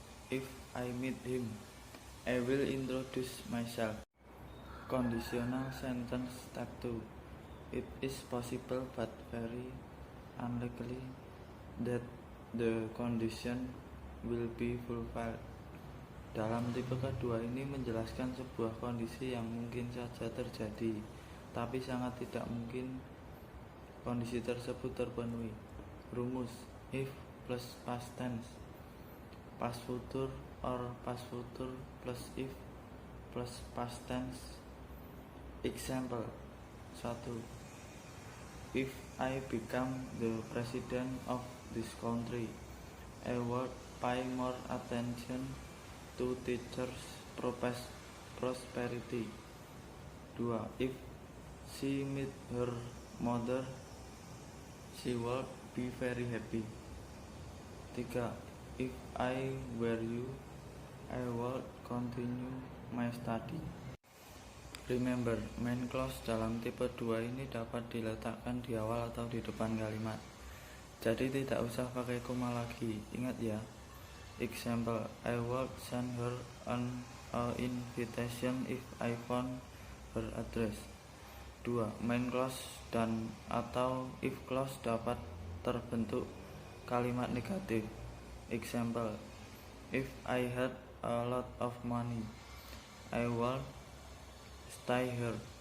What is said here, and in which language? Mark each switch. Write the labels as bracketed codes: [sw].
[en] If I meet him, I will introduce myself. Conditional sentence step 2. It is possible but very unlikely that the condition will be fulfilled. [id] Dalam tipe kedua ini menjelaskan sebuah kondisi yang mungkin saja terjadi, tapi sangat tidak mungkin kondisi tersebut terpenuhi. [en] Rumus: if plus past tense, past future or past future plus if plus past tense. Example 1. If I become the president of this country, I would pay more attention to teachers' prosperity. 2. If she meet her mother, she would be very happy. 3. If I were you, I would continue my study. Remember, [id] main clause dalam tipe 2 ini dapat diletakkan di awal atau di depan kalimat. Jadi tidak usah pakai koma lagi. Ingat ya. [en] Example: I would send her an invitation if I found her address. 2. [id] Main clause dan atau if clause dapat terbentuk kalimat negatif. [en] Example: if I had a lot of money, I would stay here.